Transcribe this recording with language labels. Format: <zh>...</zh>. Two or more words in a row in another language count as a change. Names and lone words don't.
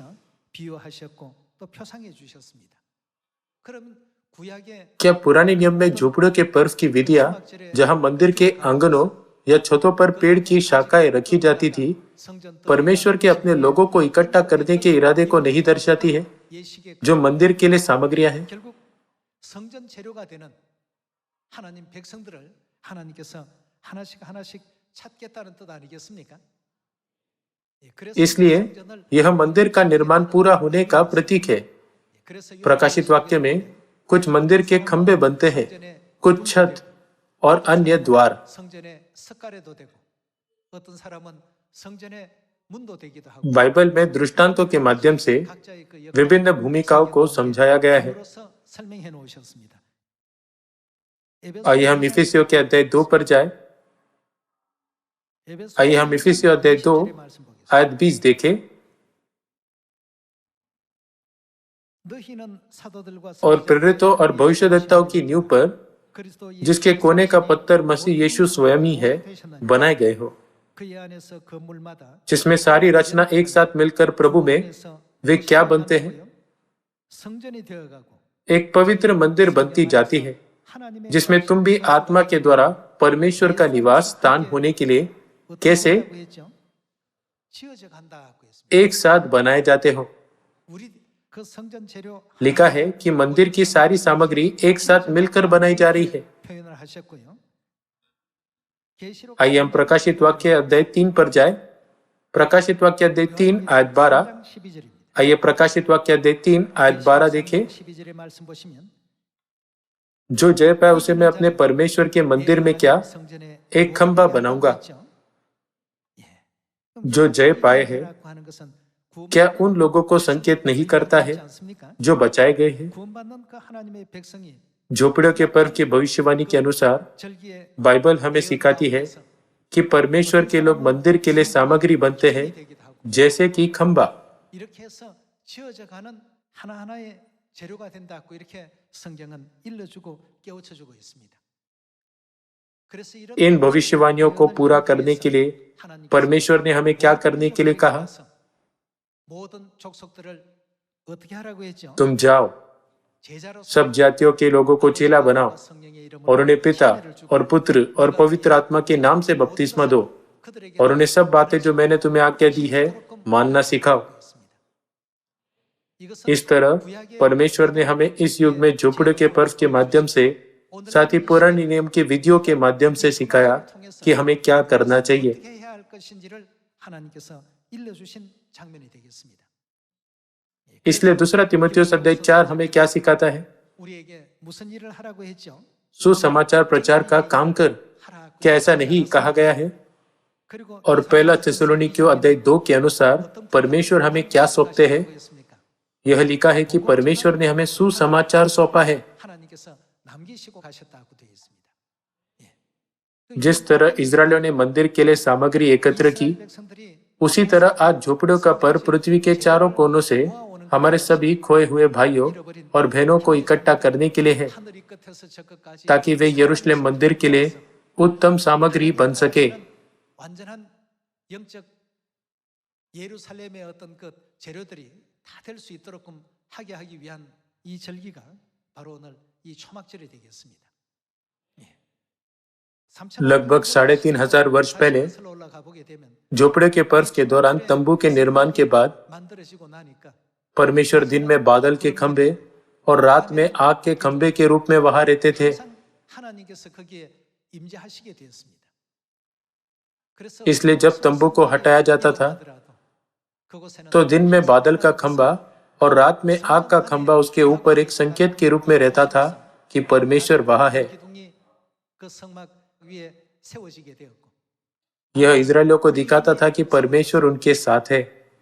<hi>क्या पुराने नियम में झोपड़ियों के पर्व की विधियां, जहां मंदिर के आंगनों या छतों पर पेड़ की शाखाएं रखी जाती थी, परमेश्वर के अपने लोगों को इकट्ठा करने के इरादे को नहीं दर्शाती है, जो मंदिर के लिए सामग्रियां हैं?</hi> <ko>결국 성전 재료가 되는 하나님 백성들을 하나님께서 하나씩 하나씩 찾겠다는 뜻 아니겠습니까?</ko> <hi>इसलिए यह मंदिर का निर्माण पूरा होने का प्रतीक है। प्रकाशित वाक्य में कुछ मंदिर के खंभे बनते हैं, कुछ छत और अन्य द्वार।</hi> <ko>성전의 석가래도 되고 어떤 사람은 성전의 문도 되기도 하고</ko> <hi>बाइबल में दृष्टांतों के माध्यम से</hi> <ko>각자의 그</ko> <hi>विभिन्न भूमिकाओं को समझाया गया है।</hi> <ko>역할로서 설명해 놓으셨습니다.</ko> <hi>आइए हम इफिसियों के अध्याय 2 पर जाएं। आइए हम इफिसियों अध्याय 2 आयत 20 देखें।</hi> <ko>너희는 사도들과</ko> <hi>और प्रेरितों और भविष्यद्वक्ताओं की नींव पर,</hi> <ko>그리스도</ko> <hi>जिसके कोने का पत्थर मसीह यीशु स्वयं ही है, बनाए गए हो,</hi> <ko>그의 안에서 건물마다</ko> <hi>जिसमें सारी रचना एक साथ मिलकर प्रभु में वे क्या बनते हैं,</hi> <ko>성전이 되어가고</ko> <hi>एक पवित्र मंदिर बनती जाती है,</hi> <ko>하나님의</ko> <hi>जिसमें तुम भी आत्मा के द्वारा परमेश्वर का निवास स्थान होने के लिए कैसे</hi> <ko>어떻게 했죠? 지어져 간다고 했습니다.</ko> <hi>एक साथ बनाए जाते हो।</hi> <ko>우리 그 성전 재료</ko> <hi>लिखा है कि मंदिर की सारी सामग्री एक साथ मिलकर बनाई जा रही है।</hi> <ko>표현을 하셨고요. 계시록</ko> <hi>आइए हम प्रकाशित वाक्य अध्याय 3 पर जाए। प्रकाशित वाक्य अध्याय 3 आयत 12।</hi> <ko>12절입니다.</ko> <hi>आइए प्रकाशित वाक्य अध्याय 3 आयत 12 देखें।</hi> <ko>12절의 말씀 보시면</ko> <hi>जो जय पाए उसे मैं अपने परमेश्वर के मंदिर में क्या</hi> <ko>성전에</ko> <hi>एक खंभा बनाऊंगा। जो जय पाए है,</hi> <ko>하는 것은</ko> <hi>क्या उन लोगों को संकेत नहीं करता है जो बचाए गए हैं?</hi> <ko>구원받는 그 하나님의 백성이</ko> <hi>झोपड़ियों के पर्व की भविष्यवाणी के अनुसार</hi> <ko>절기에</ko> <hi>बाइबल हमें सिखाती है कि परमेश्वर के लोग मंदिर के लिए सामग्री बनते हैं, जैसे कि खंभा।</hi> <ko>이렇게 해서 지어져 가는 하나하나의 재료가 된다고 이렇게 성경은 일러주고 깨우쳐주고 있습니다. 그래서 이런</ko> <hi>इन भविष्यवाणियों को पूरा करने के लिए परमेश्वर ने हमें क्या करने के लिए कहा?</hi> <ko>모든 족속들을 어떻게 하라고 했죠?</ko> <hi>तुम जाओ,</hi> <ko>제자로</ko> <hi>सब जातियों के लोगों को चेला बनाओ</hi> <ko>성령의 이름으로</ko> <hi>और उन्हें पिता और पुत्र और पवित्र आत्मा के नाम से बपतिस्मा दो</hi> <ko>그들에게</ko> <hi>और उन्हें सब बातें जो मैंने तुम्हें आज्ञा दी है मानना सिखाओ।</hi> <ko>이것은</ko> <hi>इस तरह परमेश्वर ने हमें इस युग में झोपड़े के पर्व के माध्यम से, साथ ही पुराने नियम के विधियों के माध्यम से सिखाया कि हमें क्या करना चाहिए।</hi> <ko>어떻게 해야 할 것인지를 하나님께서 일러주신 장면이 되겠습니다.</ko> <hi>इसलिए दूसरा तिमुथियुस अध्याय 4 हमें क्या सिखाता है?</hi> <ko>우리에게 무슨 일을 하라고 했죠?</ko> <hi>सुसमाचार प्रचार का काम कर।</hi> <ko>하라고.</ko> <hi>क्या ऐसा नहीं कहा गया है?</hi> <ko>그리고</ko> <hi>और पहला थिस्सलुनीकियों अध्याय 2 के अनुसार परमेश्वर हमें क्या सौंपते हैं?</hi> <ko>했습니까?</ko> <hi>यह लिखा है कि परमेश्वर ने हमें सुसमाचार सौंपा है।</hi> <ko>하나님께서 남기시고 가셨다고 되어 있습니다.</ko> <hi>जिस तरह इजरायलियों ने मंदिर के लिए सामग्री एकत्र की,</hi> <ko>이스라엘 백성들이</ko> <hi>उसी तरह आज झोपड़ियों का पर्व पृथ्वी के चारों कोनों से हमारे सभी खोए हुए भाइयों और बहनों को इकट्ठा करने के लिए है,</hi> <ko>하늘 이 끝에서 저 끝까지</ko> <hi>ताकि वे यरूशलेम मंदिर के लिए उत्तम सामग्री बन सके।</hi> <ko>완전한 영적 예루살렘의 어떤 그 재료들이 다 될 수 있도록 하게 하기 위한 이 절기가 바로 오늘 이 초막절이 되겠습니다.</ko> <hi>लगभग 3,500 वर्ष पहले</hi> <ko>올라가 보게 되면</ko> <hi>झोपड़े के पर्व के दौरान तंबू के निर्माण के बाद</hi> <ko>만들어지고 나니까</ko> <hi>परमेश्वर दिन में बादल के खंभे और रात में आग के खंभे के रूप में वहां रहते थे।</hi> <ko>항상 하나님께서 거기에 임재하시게 되었습니다. 그래서</ko> <hi>इसलिए जब तंबू को हटाया जाता था,</hi> <ko>그곳에는</ko> <hi>तो दिन में बादल का खंभा और रात में आग का खंभा उसके ऊपर एक संकेत के रूप में रहता था कि परमेश्वर वहां है।</hi> <ko>기둥이 그 성막 위에 세워지게 되었고</ko> <hi>यह इजरायलियों को दिखाता था कि परमेश्वर उनके साथ है।</hi>